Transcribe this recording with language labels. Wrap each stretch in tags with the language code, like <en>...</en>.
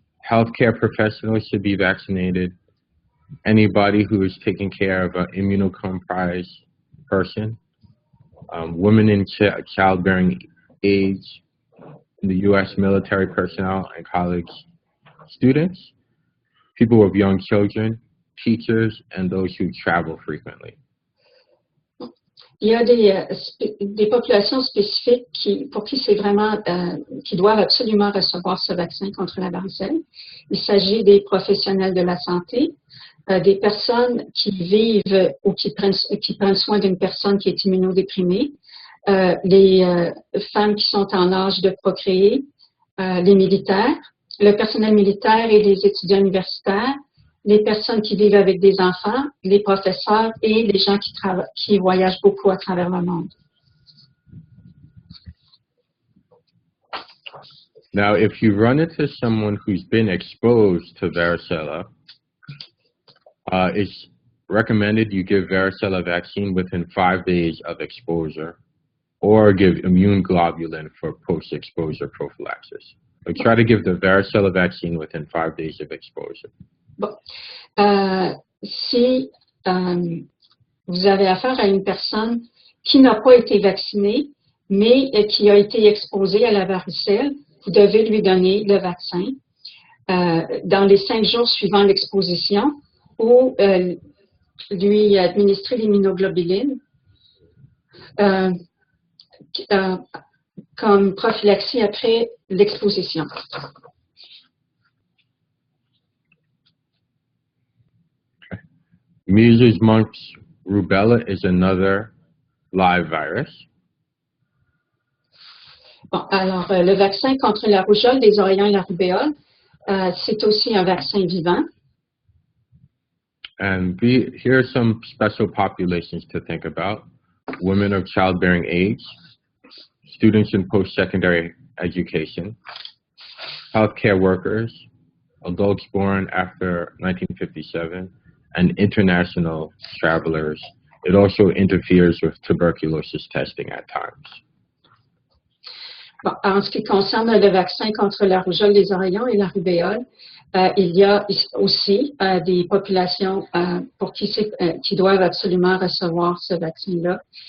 <en>Healthcare professionals should be vaccinated. Anybody who is taking care of an immunocompromised person. Women in childbearing age, the U.S. military personnel and college students, people with young children, teachers, and those who travel frequently.</en> <fr>Il y a des populations spécifiques pour qui c'est vraiment, qui doivent absolument recevoir ce vaccin contre la varicelle. Il s'agit des professionnels de la santé, des personnes qui vivent ou qui prennent soin d'une personne qui est immunodéprimée, les femmes qui sont en âge de procréer, les militaires, le personnel militaire et les étudiants universitaires, les personnes qui vivent avec des enfants, les professeurs et les gens qui voyagent beaucoup à travers le monde.</fr> <en>Now, if you run into someone who's been exposed to varicella, it's recommended you give varicella vaccine within 5 days of exposure or give immune globulin for post-exposure prophylaxis. So try to give the varicella vaccine within 5 days of exposure.</en> <fr>Bon. Si vous avez affaire à une personne qui n'a pas été vaccinée, mais qui a été exposée à la varicelle, vous devez lui donner le vaccin dans les 5 jours suivant l'exposition ou lui administrer l'immunoglobulines comme prophylaxie après l'exposition.</fr> <en>Measles, mumps, rubella is another live virus.</en> <fr>Bon, alors, le vaccin contre la rougeole, les oreillons et la rubéole, c'est aussi un vaccin vivant.</fr> <en>And here are some special populations to think about. Women of childbearing age, students in post-secondary education, healthcare workers, adults born after 1957, and international travelers. It also interferes with tuberculosis testing at times.</en> <fr>Bon, en ce qui concerne le vaccin contre la rougeole, les oreillons et la rubéole, il y a aussi des populations pour qui doivent absolument recevoir ce vaccin-là.</fr>